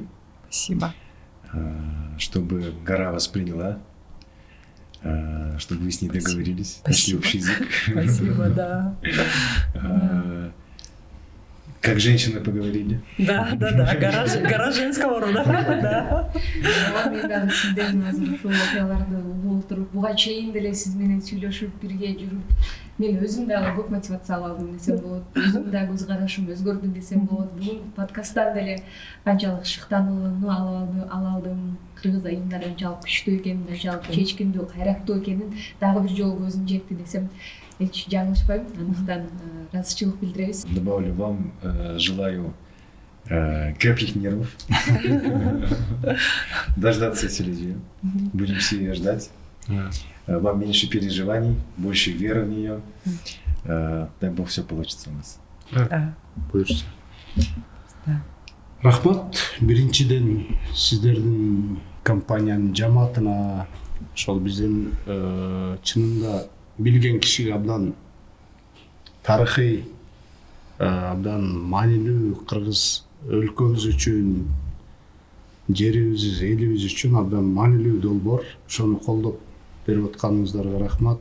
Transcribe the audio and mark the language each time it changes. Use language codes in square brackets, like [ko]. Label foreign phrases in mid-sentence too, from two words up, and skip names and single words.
[ru] Спасибо. чтобы гора вас приняла, чтобы вы с ней договорились, нашли Спасибо. общий язык. Спасибо, да. Как женщины поговорили. Да. Гора женского рода. Да. [ky] Мен дагы сиздердин азыр ушул окуяларды угуп отуруп, буга чейин деле сиз менен сүйлөшүп, бирге жүрүп, мен өзүм дагы көп мотивация алдым десем болот. Өзүм дагы көз карашым өзгөрдү десем болот. Бүгүн подкасттан деле канчалык шыктанууну ала алдым. Кыргыз айымдар канчалык күчтүү экенин, канчалык чечкиндүү, кайраттуу экенин дагы бир жолу көзүм жетти десем эч жаңылышпайм. Андыктан ыраазычылык билдиребиз. [ru] Добавлю вам, желаю крепких нервов, дождаться Аселиджи. Будем все ее ждать. Вам меньше переживаний, больше веры в нее. Дай Бог, все получится у нас. [ky] буюрса Да. рахмат биринчиден сиздердин компаниянын жамаатына ошол биздин чынында билген кишиге абдан тарыхый абдан маанилүү кыргыз өлкөбүз үчүн жерибиз элибиз үчүн абдан маанилүү долбоор ошону колдоп берип атканыңыздарга рахмат.